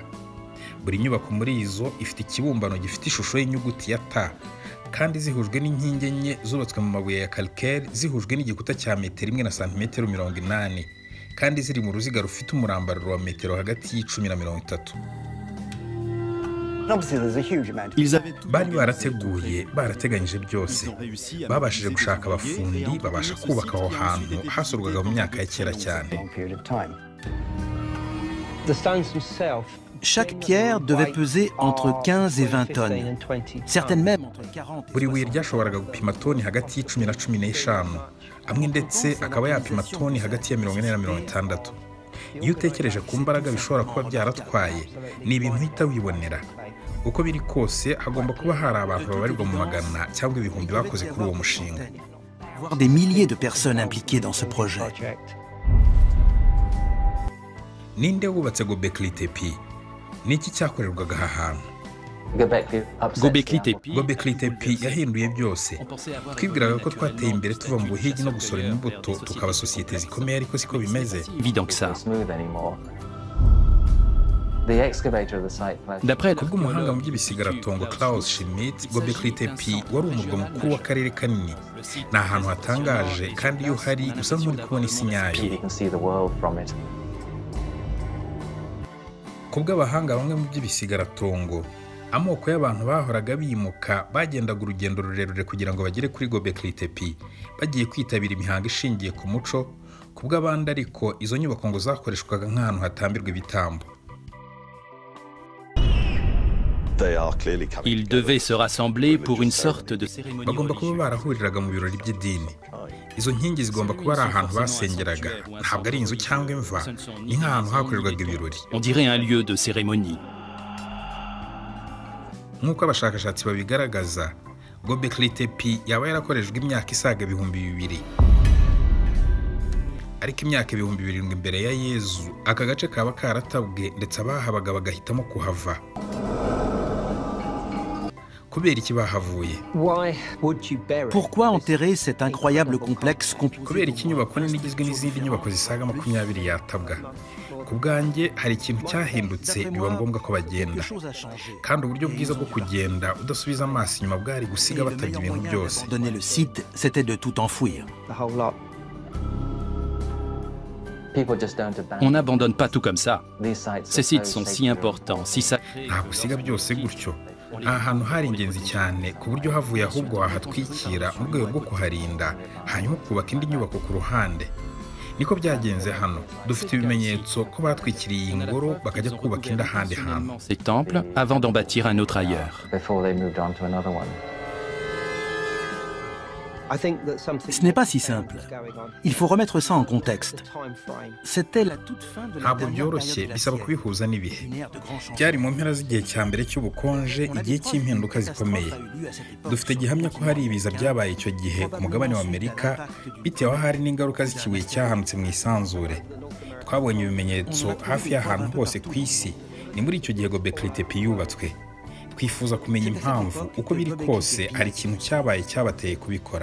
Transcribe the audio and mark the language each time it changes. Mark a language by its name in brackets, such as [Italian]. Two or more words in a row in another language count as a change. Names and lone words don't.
[Kinyarwanda] Buri nyubako muri izo ifite ikibumbano gifite ishusho y'inyuguti ya T, kandi zihujwe n'inkingi enye zubatswe mu mabuye ya calcaire, zihujwe n'igikuta cya metero 1 na santimetero 80, kandi ziri mu ruziga rufite umurambararo wa metero hagati y'10 na 30. Bari barateganyije byose, babashije gushaka abafundi babasha kubaka aho hantu hasurwaga mu myaka ya kera cyane. [French] Chaque pierre devait peser entre 15 et 20 tonnes, certaines même entre 40 [Kinyarwanda] Buri buye ryashoboraga gupima toni hagati y'10 na 15, amwe ndetse akaba yapima toni hagati ya 40 na 60. Iyo utekereje ku mbaraga bishobora kuba byaratwaye, ni ibintu uhita wibonera. Uko biri kose hagomba kuba hari abantu babarirwa mu magana cyangwa ibihumbi bakoze kuri uwo mushinga. [French] voire des milliers de personnes impliquées dans ce projet. [Kinyarwanda] Ninde wubatse Göbekli Tepe? Niki cyakorerwaga aha hantu? Göbekli Tepe yahinduye byose. Twibwiraga ko twateye imbere tuva mu buhigi no gusoroma imbuto tukaba sosiyete zikomeye, ariko siko bimeze. [French] évident que ça. D'après [Kinyarwanda] Kubw'umuhanga mu by'ibisigatongo Klaus Schmidt, Göbekli Tepe wari umurwa mukuru w'akarere kanini. Ni ahantu hatangaje, kandi iyo hari usa nk'uri kubona isi nyayo. Kubw'abahanga bamwe mu by'ibisigatongo, amoko y'abantu bahoraga bimuka bagendaga urugendo rurerure kugira ngo bagere kuri Göbekli Tepe, bagiye kwitabira imihango ishingiye ku muco. Kubw'abandi ariko izo nyubako ngo zakoreshwaga nk'ahantu hatambirwa ibitambo. [French] ils devaient se rassembler pour une sorte de cérémonie [Kinyarwanda] Bagomba kuba [French] religieuse. [Kinyarwanda] barahuriraga mu birori by'idini. Izo nkingi zigomba kuba ari ahantu basengeraga, ntabwo ari inzu cyangwa imva, ni nk'ahantu hakorerwaga ibirori. [French] On dirait un lieu de cérémonie. [Kinyarwanda] Nk'uko abashakashatsi babigaragaza, Göbekli Tepe yaba yarakoreshejwe imyaka isaga 2000. Ariko imyaka 2000 mbere ya Yezu, aka gace kaba karatabwe ndetse abahabaga bagahitamo kuhava. Kubera iki bahavuye? [French] Pourquoi enterrer cet incroyable complexe [Kinyarwanda] Kubera iki inyubako nini igizwe n'izindi nyubako zisaga 20 yatabwa? Ku bwanjye hari ikintu cyahindutse, biba ngombwa ko bagenda. Kandi uburyo bwiza bwo kugenda udasubiza amaso inyuma bwari gusiga batabye ibintu byose. [French] Donner le site, c'était de tout enfouir. On n'abandonne pas tout comme ça. Ces sites sont si importants, si sacrés. [Kinyarwanda] Nta gusiga byose gutyo. Aha hantu hari ingenzi cyane ku buryo havuye ahubwo wahatwikira mu rwego rwo kuharinda, hanyuma kubaka indi nyubako ku ruhande. Niko byagenze hano. Dufite ibimenyetso ko batwikiriye iyi ngoro bakajya kubaka indi ahandi hantu. [French] Ces temples avant d'en bâtir un autre ailleurs. Ce n'est pas si simple. Il faut remettre ça en contexte. C'était la toute fin de la [Kinyarwanda] Ntabwo [French] dernière [Kinyarwanda] byoroshye, [French] période [Kinyarwanda] bisaba [French] glaciaire. [Kinyarwanda] kubihuza n'ibihe. [French] Une ère de grands changements. [Kinyarwanda] Byari mu mpera z'igihe cya mbere cy'ubukonje, igihe cy'impinduka zikomeye. Dufite gihamya ko hari ibiza byabaye icyo gihe ku mugabane wa Amerika, bitewe aho hari n'ingaruka z'ikibuye cyahanutse mu isanzure. Twabonye ibimenyetso hafi y'ahantu hose ku isi. Ni muri icyo gihe Göbekli Tepe yubatswe. Twifuza kumenya impamvu, uko biri kose hari ikintu cyabaye cyabateye kubikora.